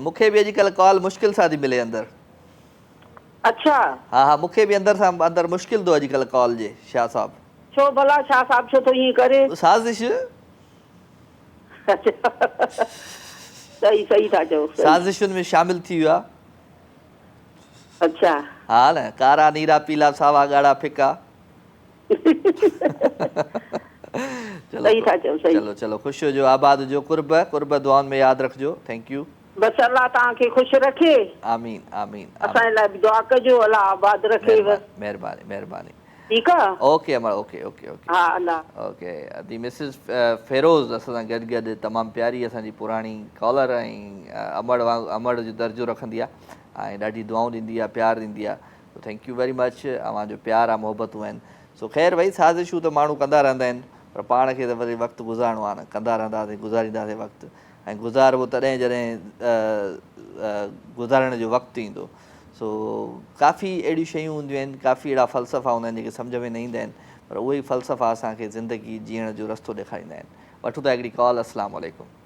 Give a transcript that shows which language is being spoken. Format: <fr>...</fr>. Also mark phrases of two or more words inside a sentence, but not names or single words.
<sd>मूंखे बि अॼुकल्ह कॉल मुश्किल सां थी मिले अंदरि। अच्छा। हा हा, मूंखे बि अंदरि मुश्किल थो अॼुकल्ह कॉल जे। शाह साहब छो भला? शाह साहब छो थो ईअं करे? साज़िश। सही सही था चओ, साज़िशुनि में शामिल थी वियो आहे। अच्छा। हा न, कारा नीरा पीला सावा ॻाढ़ा फिका। सही था चओ, सही। चलो चलो, ख़ुशि हुजो, आबाद हुजो, कुर्ब दुआउनि में यादि रखिजो।</sd> <en>thank you.</en> <sd>बसि अल्लाह तव्हांखे ख़ुशि रखे। आमीन आमीन। असांजे लाइ बि दुआ कजो, अल्लाह आबाद रखे। महिरबानी महिरबानी। ठीकु आहे</sd> <en>okay Amar okay okay okay</en> <sd>हा अलाह ओके दी मिसिस फेरोज़ असां सां गॾु गॾु तमामु प्यारी असांजी पुराणी कॉलर ऐं अमड़ जो दर्जो रखंदी आहे ऐं ॾाढी दुआऊं ॾींदी आहे प्यारु ॾींदी आहे सो</sd> <en>thank you very much</en> <sd>अव्हांजो प्यारु आहे मोहबतूं आहिनि सो ख़ैर भई साज़िशूं त माण्हू कंदा रहंदा आहिनि पर पाण खे त वरी वक़्तु गुज़ारिणो आहे न कंदा रहंदासीं गुज़ारींदासीं वक़्तु ऐं गुज़ारिबो तॾहिं जॾहिं गुज़ारण जो वक़्तु ईंदो सो काफ़ी अहिड़ियूं शयूं हूंदियूं आहिनि काफ़ी अहिड़ा फ़लसफ़ा हूंदा आहिनि जेके सम्झ में न ईंदा आहिनि पर उहे ई फ़लसफ़ा असांखे ज़िंदगी जीअण जो रस्तो ॾेखारींदा आहिनि वठूं था हिकिड़ी कॉल</sd> <ar>السلام عليكم</ar>